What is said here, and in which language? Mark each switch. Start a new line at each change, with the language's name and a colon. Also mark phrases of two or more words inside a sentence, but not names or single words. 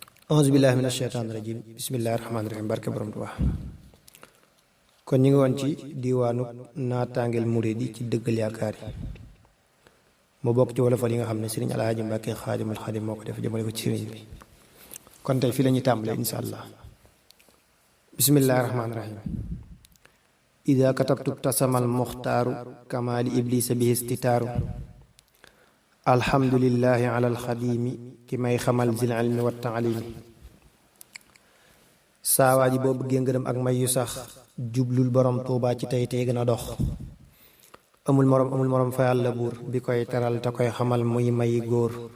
Arabic: أعوذ بالله من الشيطان الرجيم بسم الله الرحمن الرحيم.
Wolof: Barke Borom Tuubaa. Kon ñu ngi woon ci diwaanu naataangeel murid yi ci dëggal yaakaar yi. Mu bokk ci wolofal yi nga xam ne Sëriñ Alhaaji Mbàkke Xaadimul Xaadim moo ko def jëmale ko ci sëriñ bi. Kon tey fii la ñuy tàmbalee,
Arabic: إن شاء الله. بسم الله الرحمن الرحيم. إذا كتبت ابتسم المختار كما لإبليس به استتار. الحمد لله على الخديم,
Wolof: ki may xamal
Arabic: ذي العلم والتعليم.
Wolof: Saa waa ji boo bëggee ngërëm ak may yu sax, jublul Borom Tuubaa ci tey tey gën a dox. Amul morom, amul morom fa Yàlla buur, bi koy teral te koy xamal muy mayi góor.